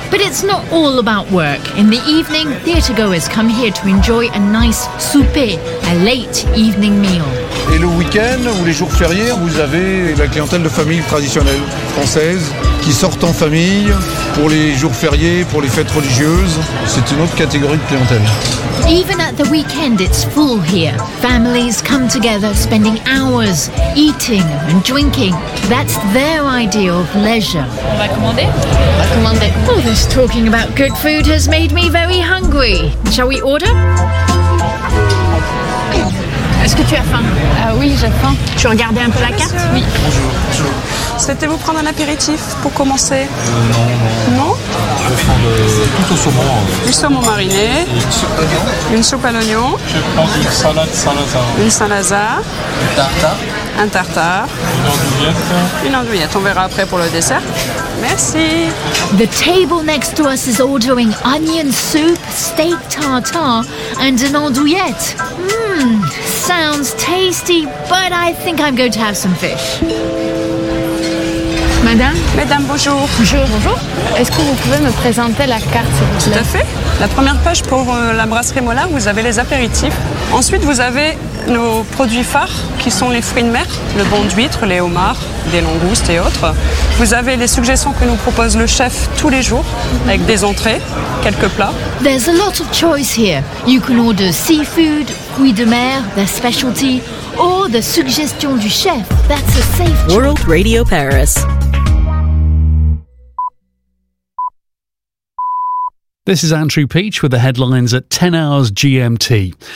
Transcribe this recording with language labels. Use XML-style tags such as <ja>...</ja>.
<en>But it's not all about work. In the evening, theatergoers come here to enjoy a nice souper, a late evening meal.</en> <fr>Et le week-end ou les jours fériés, vous avez la clientèle de famille traditionnelle française qui sortent en famille pour les jours fériés, pour les fêtes religieuses. C'est une autre catégorie de clientèle.</fr> <en>Even at the weekend, it's full here. Families come together, spending hours eating and drinking. That's their idea of leisure.</en> <fr>On va commander? On va commander.</fr> <en>Oh, this talking about good food has made me very hungry. Shall we order?</en> <fr>Est-ce que tu as faim? Oui, j'ai faim. Tu regardais un peu la carte? Monsieur. Oui. Bonjour. Souhaitez-vous prendre un apéritif pour commencer? Non. Je vais prendre tout au saumon. Du saumon mariné. Une soupe à l'oignon. Une soupe à l'oignon. Je vais prendre une salade Saint-Lazare. Une Saint-Lazare. Une tartare. Un tartare. Une andouillette. Une andouillette. On verra après pour le dessert. Merci.</fr> <en>The table next to us is ordering onion soup, steak tartare and an andouillette. Sounds tasty, but I think I'm going to have some fish.</en> <fr>Madame, bonjour. Bonjour. Est-ce que vous pouvez me présenter la carte, s'il vous plaît? Tout à fait. La première page pour la brasserie Mola, vous avez les apéritifs. Ensuite, vous avez nos produits phares, qui sont les fruits de mer, le bon d'huître, les homards, des langoustes et autres. Vous avez les suggestions que nous propose le chef tous les jours, avec des entrées, quelques plats.</fr> <en>There's a lot of choice here. You can order seafood, fruits de mer, their specialty, or the suggestion du chef. That's a safe choice. World Radio Paris. This is Andrew Peach with the headlines at 10 hours GMT.</en>